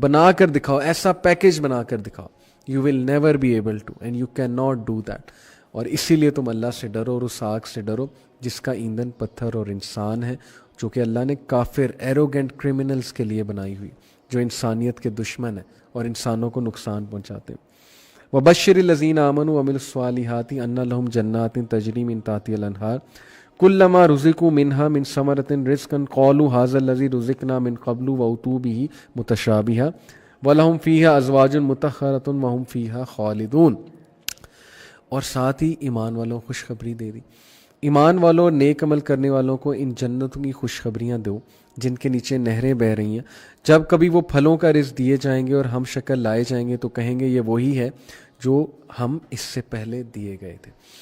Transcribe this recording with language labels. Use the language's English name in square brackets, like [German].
[Urdu] بنا کر دکھاؤ، ایسا پیکیج بنا کر دکھاؤ. [English] You will never be able to and you can not do that. [Urdu] اور اسی لیے تم اللہ سے ڈرو اور اس آگ سے ڈرو جس کا ایندھن پتھر اور انسان ہے، جو کہ اللہ نے کافر ایروگنٹ کرمنلز کے لیے بنائی ہوئی، جو انسانیت کے دشمن ہیں اور انسانوں کو نقصان پہنچاتے ہیں. [Arabic] وبشر الذین آمنوا وعملوا الصالحات ان لهم جنات تجری من تحتها الانہار کلما رزقوا منها من ثمرۃ رزقا قالوا هذا الذی رزقنا من قبل واتوا به متشابہا ولهم فیها ازواج مطہرۃ وهم فیها خالدون. [Urdu] اور ساتھ ہی ایمان والوں کو خوشخبری دے دی. ایمان والوں اور نیک عمل کرنے والوں کو ان جنتوں کی خوشخبریاں دو جن کے نیچے نہریں بہہ رہی ہیں. جب کبھی وہ پھلوں کا رزق دیے جائیں گے اور ہم شکل لائے جائیں گے تو کہیں گے یہ وہی ہے جو ہم اس سے پہلے دیے گئے تھے.